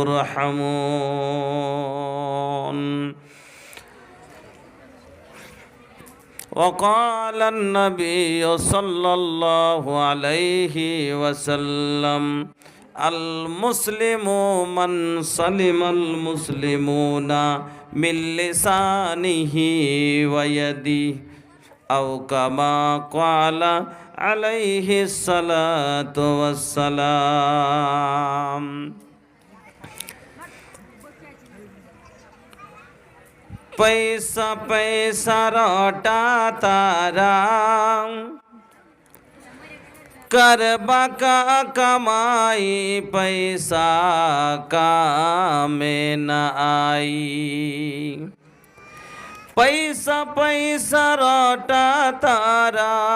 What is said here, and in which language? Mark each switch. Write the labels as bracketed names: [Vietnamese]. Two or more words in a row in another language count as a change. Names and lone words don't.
[Arabic] ترحمون وقال النبي صلى الله عليه وسلم المسلم من سلم المسلمون من لسانه ويده أو كما قال عليه الصلاة [Bhojpuri] والسلام पैसा पैसा रटा तारा करबा का कमाई पैसा काम न आई पैसा पैसा रटा तारा